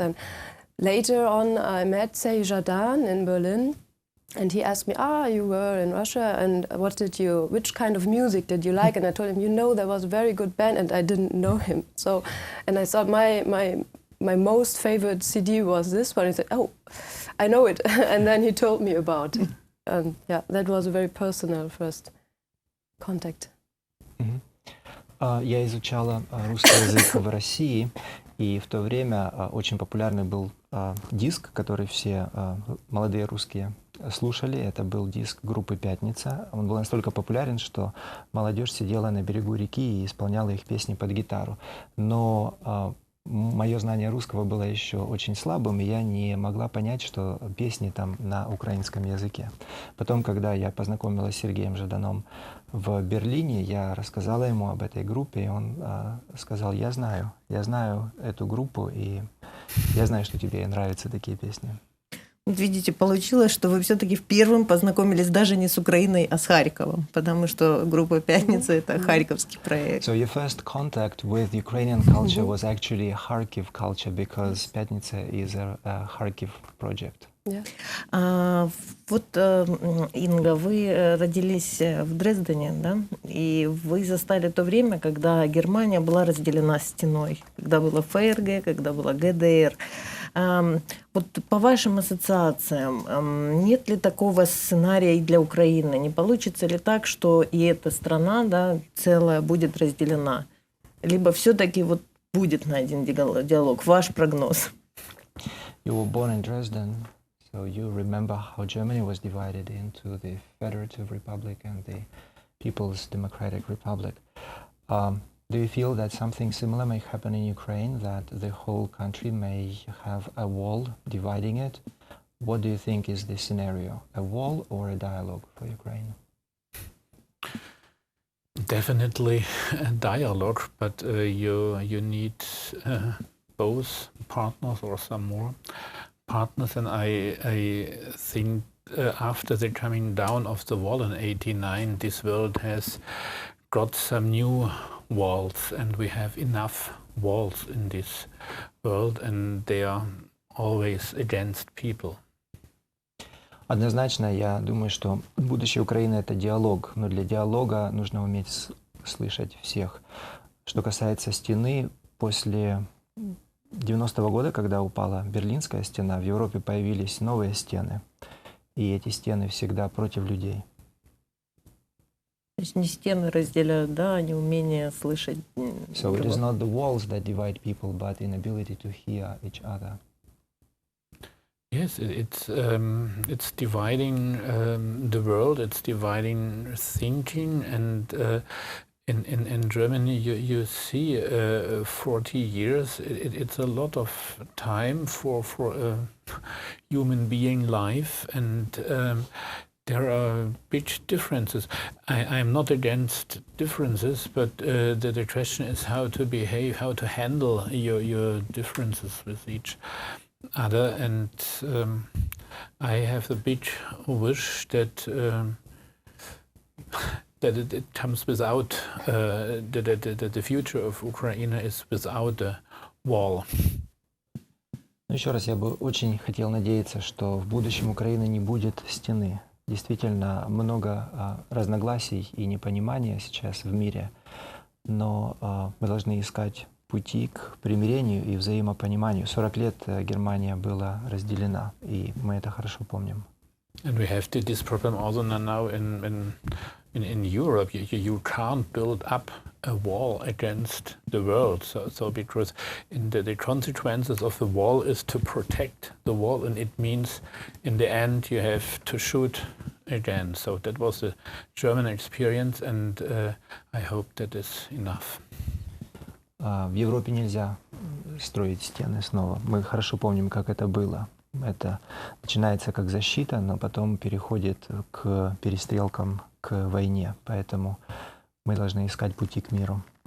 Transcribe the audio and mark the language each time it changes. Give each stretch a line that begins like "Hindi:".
English: And later on, I met Serhii Zhadan in Berlin, and he asked me, you were in Russia, and which kind of music did you like? And I told him, there was a very good band, and I didn't know him. So, and I thought my most favorite CD was this one. He said, I know it. And then he told me about it. And yeah, that was a very personal first contact.
Russian: Я изучала русский язык в России, и в то время очень популярный был диск, который все молодые русские слушали. Это был диск группы «Пятница». Он был настолько популярен, что молодежь сидела на берегу реки и исполняла их песни под гитару. Но мое знание русского было еще очень слабым, и я не могла понять, что песни там на украинском языке. Потом, когда я познакомилась с Сергеем Жаданом в Берлине, я рассказала ему об этой группе, и он сказал: я знаю эту группу, и я знаю, что тебе нравятся такие песни. Вот видите, получилось, что вы все-таки первым познакомились даже не с Украиной, а с Харьковом, потому что группа «Пятница» — это харьковский проект.
English: So your first contact with Ukrainian culture was actually a Kharkiv culture, because Пятница is a Kharkiv project. Yeah.
Russian: Вот, Инга, вы родились в Дрездене, да? И вы застали то время, когда Германия была разделена стеной, когда было ФРГ, когда была ГДР. Вот по вашим ассоциациям, нет ли такого сценария и для Украины? Не получится ли так, что и эта страна, да, целая будет разделена? Либо все-таки вот будет найден диалог? Ваш прогноз?
English: You were born in Dresden, so you remember how Germany was divided into the Federative Republic and the People's Democratic Republic. Do you feel that something similar may happen in Ukraine, that the whole country may have a wall dividing it? What do you think is the scenario, a wall or a dialogue for Ukraine? Definitely a dialogue, but you need both partners or some more partners, and I think after the coming down of the wall in '89, this world has got some new walls, and we have enough walls in this world, and they are always against people.
Russian: Однозначно, я думаю, что будущее Украины – это диалог, но для диалога нужно уметь слышать всех. Что касается стены, после 90-го года, когда упала Берлинская стена, в Европе появились новые стены, и эти стены всегда против людей. То есть не стены разделяют, да, а не умение слышать.
English: So it is not the walls that divide people, but inability to hear each other. Yes, it's dividing the world. It's dividing thinking, and in Germany you see 40 years. It's a lot of time for a human being life, and there are big differences. I'm not against differences, but the question is how to behave, how to handle your differences with each other, and I have the big wish that it comes without that the future of Ukraine is without a wall.
Russian: Но еще раз, я бы очень хотел надеяться, что в будущем Украины не будет стены. Действительно, много разногласий и непонимания сейчас в мире, но мы должны искать пути к примирению и взаимопониманию. 40 лет Германия была разделена, и мы это хорошо помним.
English: And we have this problem also now in Europe. You can't build up a wall against the world. So because the consequences of the wall is to protect the wall, and it means in the end you have to shoot again. So that was the German experience, and I hope that is enough.
Russian: В Европе нельзя строить стены снова. Мы хорошо помним, как это было. Это начинается как защита, но потом переходит к перестрелкам, к войне. Поэтому мы должны искать пути к миру.